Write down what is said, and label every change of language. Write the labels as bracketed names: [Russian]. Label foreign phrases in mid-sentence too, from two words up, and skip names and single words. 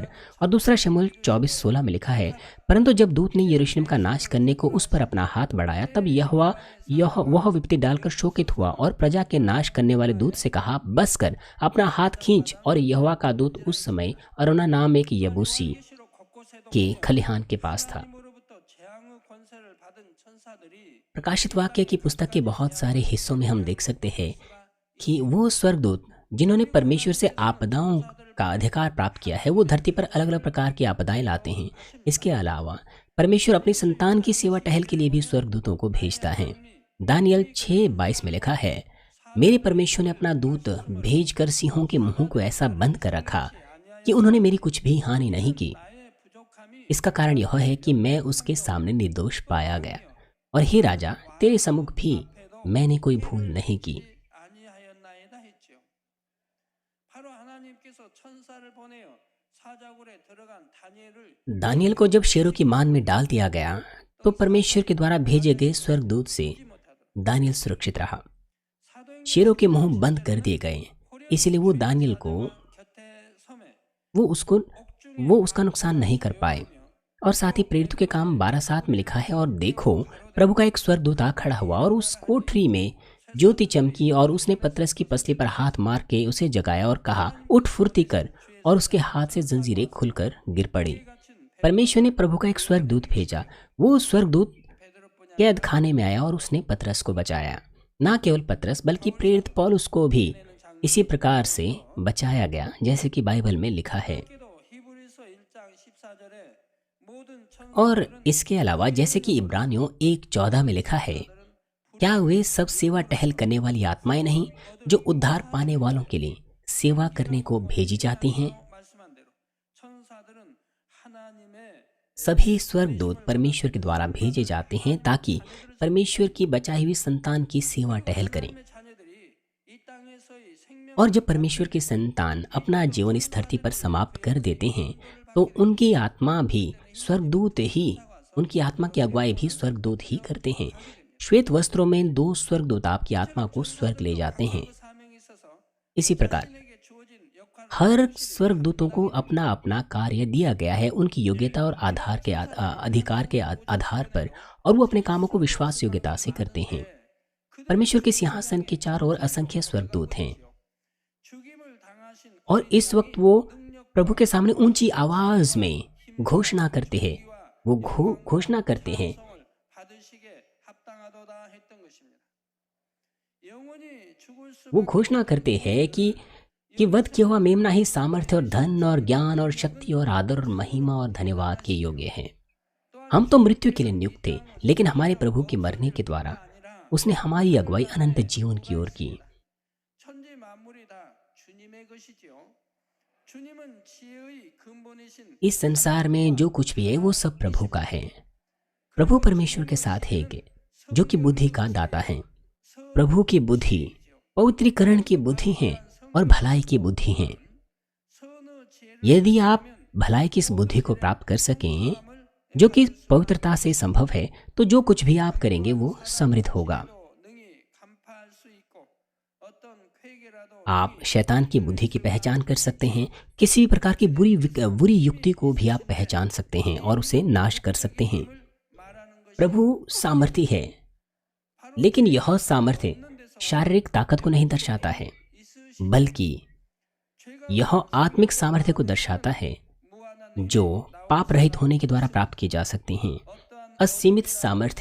[Hindi] और दूसरा शमूएल 24:16 में लिखा है, परंतु जब दूत ने यरूशलेम का नाश करने को उस पर अपना हाथ बढ़ाया, तब वह विपत्ति डालकर शोकित हुआ और प्रजा के नाश करने वाले दूत से कहा, बस कर, अपना हाथ खींच। और यहोवा का दूत उस समय अरोना नाम एक यबूसी [Korean] 계시록 곳곳에도 [Hindi] के खलिहान के पास था। [Korean] 하나님으로부터 재앙의 권세를 받은 천사들이 [Hindi] प्रकाशित वाक्य की पुस्तक के बहुत सारे हिस्सों में हम देख सकते हैं कि वो स्वर्गदूत जिन्होंने परमेश्वर से आपदाओं का अधिकार प्राप्त किया है, वो धरती पर अलग अलग प्रकार की आपदाएं लाते हैं। इसके अलावा परमेश्वर अपनी संतान की सेवा टहल के लिए भी स्वर्गदूतों को भेजता है। दानियल 6:22 में लिखा है, मेरे परमेश्वर ने अपना दूत भेजकर सिंहों के मुंह को ऐसा बंद कर रखा कि उन्होंने मेरी कुछ भी हानि नहीं की। [Korean] 나의 부족함이 [Hindi] इसका कारण यह है कि मैं उसके सामने निर्दोष पाया गया, और हे राजा, तेरे सम्मुख भी मैंने कोई भूल नहीं की। [Korean] 아니하였나이다 했지요. 바로 하나님께서 천사를 보내어 사자굴에 들어간 다니엘을 [Hindi] दानियल को जब शेरों की मान में डाल दिया गया, तो परमेश्वर के द्वारा भेजे गए स्वर्गदूत से [Korean] 못하도록 [Hindi] दानियल सुरक्षित रहा। [Korean] 사도행전 [Hindi] शेरों के मुंह बंद कर दिए गए, इसलिए वो दानियल को [Korean] 곁에 섬에 [Hindi] वो उसका नुकसान नहीं कर पाए। और साथ ही प्रेरितों के काम 12:7 में लिखा है, और देखो, प्रभु का एक स्वर्गदूत आ खड़ा हुआ और उस कोठरी में ज्योति चमकी, और उसने पतरस की पसली पर हाथ मार के उसे जगाया और कहा, उठ फुर्ती कर। और उसके हाथ से जंजीरें खुलकर गिर पड़ी। परमेश्वर ने प्रभु का एक स्वर्गदूत भेजा। वो स्वर्गदूत कैद खाने में आया और उसने पतरस को बचाया। ना केवल पतरस बल्कि प्रेरित पौलुस को भी इसी प्रकार से बचाया गया, जैसे कि बाइबल में लिखा है। [Korean] 또 히브리서 1장 14절에 모든 천사 [Hindi] और इसके अलावा जैसे कि इब्रानियों 1:14 में लिखा है, क्या वे सब सेवा टहल करने वाली आत्माएं नहीं जो उद्धार पाने वालों के लिए सेवा करने को भेजी जाती हैं? [Korean] 말씀한 대로 천사들은 하나님의 [Hindi] सभी स्वर्गदूत परमेश्वर के द्वारा भेजे जाते हैं ताकि परमेश्वर की बचाई हुई संतान की सेवा टहल करें। [Korean] 자녀들이 이 땅에서의 생명 [Hindi] और जब परमेश्वर की संतान अपना जीवन इस धरती पर समाप्त कर देते हैं, तो उनकी आत्मा भी स्वर्गदूत ही, उनकी आत्मा की अगुवाई भी स्वर्गदूत ही करते हैं। श्वेत वस्त्रों में 2 स्वर्गदूत आपकी आत्मा को स्वर्ग ले जाते हैं। [Korean] 사명이 있어서 [Hindi] इसी प्रकार [Korean] 에게 주어진 역할을 [Hindi] हर स्वर्गदूतों को अपना अपना कार्य दिया गया है, उनकी योग्यता और अधिकार के आधार पर, और वो अपने कामों को विश्वास योग्यता से करते हैं। परमेश्वर के सिंहासन के चारों ओर असंख्य स्वर्गदूत हैं, [Korean] 죽임을 당하신 [Hindi] और इस वक्त वो प्रभु के सामने ऊंची आवाज में घोषणा करते हैं। वो घोषणा करते हैं [Korean] 성을 받으시게 합당하도다 했던 것입니다. 영원히 죽을 [Hindi] वो [Korean] 수밖에 [Hindi] घोषणा करते हैं कि वध किया हुआ मेमना ही सामर्थ्य और धन और ज्ञान और शक्ति और आदर और महिमा और धन्यवाद के योग्य है। हम तो मृत्यु के लिए नियुक्त थे, लेकिन हमारे प्रभु के मरने के द्वारा उसने हमारी अगुवाई अनंत जीवन की ओर की। [Korean] 천지 만물이 다 주님의 것이지요. 주님은 지혜의 근본이신 [Hindi] इस संसार में जो कुछ भी है वो सब प्रभु का है। प्रभु परमेश्वर के साथ है जो कि बुद्धि का दाता है। प्रभु की बुद्धि पवित्रीकरण की बुद्धि है और भलाई की बुद्धि है। [Korean] 선의 지혜를 [Hindi] यदि आप भलाई की इस बुद्धि को प्राप्त कर सकें जो कि पवित्रता से संभव है, तो जो कुछ भी आप करेंगे वो समृद्ध होगा। [Korean] 능히 간파할 수 있고 어떤 회개라도 [Hindi] आप शैतान की बुद्धि की पहचान कर सकते हैं। किसी भी प्रकार की बुरी युक्ति को भी आप पहचान सकते हैं और उसे नाश कर सकते हैं। [Korean] 말하는 것이 [Hindi] प्रभु सामर्थी है, लेकिन यह सामर्थ्य शारीरिक ताकत को नहीं दर्शाता है, बल्कि यह आत्मिक सामर्थ्य को दर्शाता है जो पाप रहित होने के द्वारा प्राप्त की जा सकती हैं। असीमित सामर्थ्य